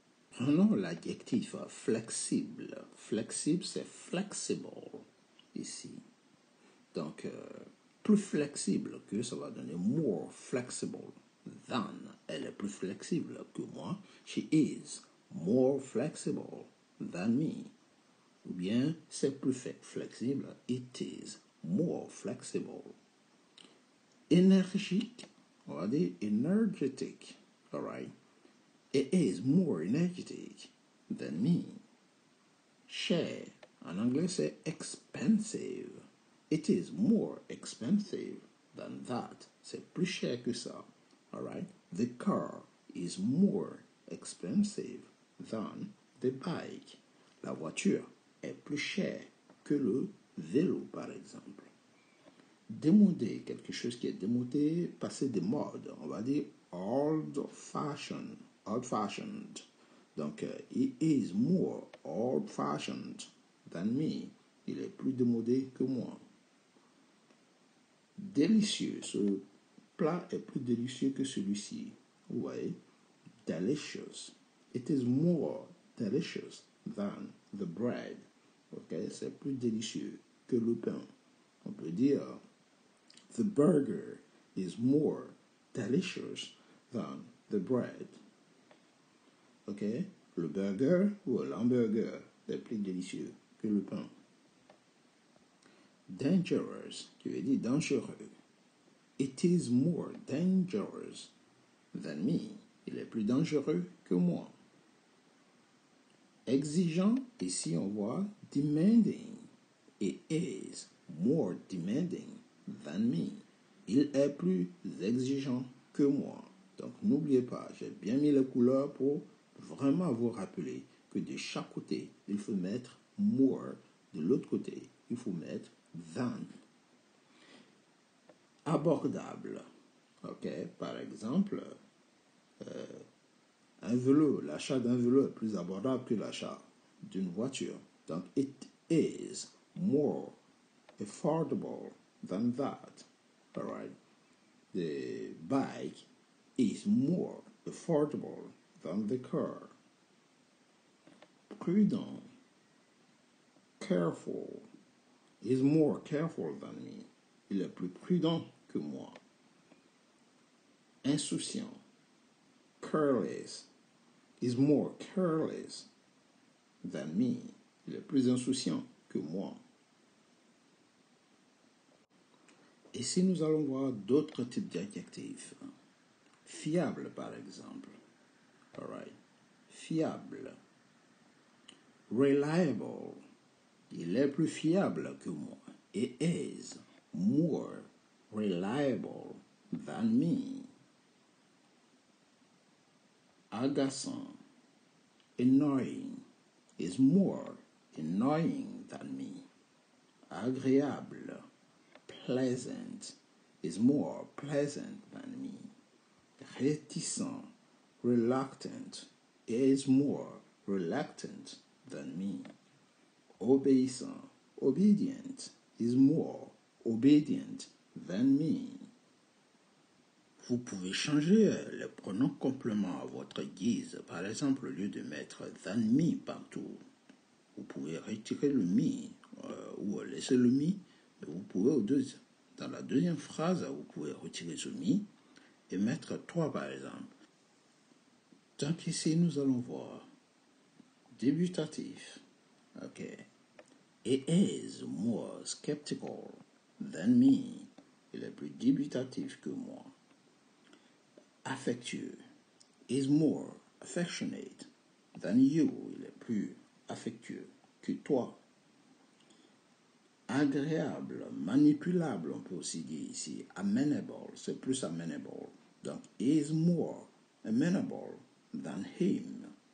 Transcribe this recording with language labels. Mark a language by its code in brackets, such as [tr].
[fr] Prenons l'adjectif flexible. Flexible, c'est flexible ici. Donc, plus flexible que ça va donner [en] more flexible than. [fr] Elle est plus flexible que moi. [en] She is more flexible than me. [fr] Ou bien, c'est plus flexible. [en] It is more flexible. [fr] Énergique, on va dire [en] energetic. All right. It is more energetic than me. [fr] Cher, en anglais c'est expensive. [en] It is more expensive than that. [fr] C'est plus cher que ça. [en] All right. The car is more expensive than the bike. [fr] La voiture est plus chère que le vélo, par exemple. Démodé, quelque chose qui est démodé, passé de mode. On va dire old-fashioned. Old-fashioned. Donc, [en] he is more old-fashioned than me. [fr] Il est plus démodé que moi. Délicieux. Ce plat est plus délicieux que celui-ci. Vous voyez? Delicious. [en] It is more delicious than the bread. [fr] Ok, c'est plus délicieux que le pain. On peut dire, [en] the burger is more delicious than the bread. [fr] Ok, le burger ou l'hamburger est plus délicieux que le pain. Dangerous, tu veux dire dangereux. [en] It is more dangerous than me. [fr] Il est plus dangereux que moi. Exigeant, ici on voit demanding. [en] It is more demanding than me. [fr] Il est plus exigeant que moi. Donc n'oubliez pas, j'ai bien mis les couleurs pour vraiment vous rappeler que de chaque côté, il faut mettre more. De l'autre côté, il faut mettre than. Abordable. Ok, par exemple, un vélo, l'achat d'un vélo est plus abordable que l'achat d'une voiture. Donc, [en] it is more affordable than that. All right. The bike is more affordable than the car. Prudent, careful, is more careful than me. [fr] Il est plus prudent que moi. [en] Insouciant, careless, is more careless than me. [fr] Il est plus insouciant que moi. Et si nous allons voir d'autres types d'adjectifs, fiable par exemple, [en] all right, [fr] fiable, reliable, il est plus fiable que moi. [en] It is more reliable than me. Agaçant, annoying, is more annoying than me. Agréable, pleasant, is more pleasant than me. Réticent, reluctant, is more reluctant than me. Obéissant, obedient, is more obedient than me. [fr] Vous pouvez changer les pronoms compléments à votre guise. Par exemple, au lieu de mettre [en] than me [fr] partout, vous pouvez retirer le me ou laisser le me. Vous pouvez dans la deuxième phrase, vous pouvez retirer ce me et mettre toi par exemple. Donc ici, nous allons voir débutatif. Ok. [en] It is more skeptical than me. [fr] Il est plus débutatif que moi. [en] Affectueux, is more affectionate than you. [fr] Il est plus affectueux que toi. Agréable, manipulable, on peut aussi dire ici. Amenable, c'est plus amenable. [en] Donc, is more amenable than him.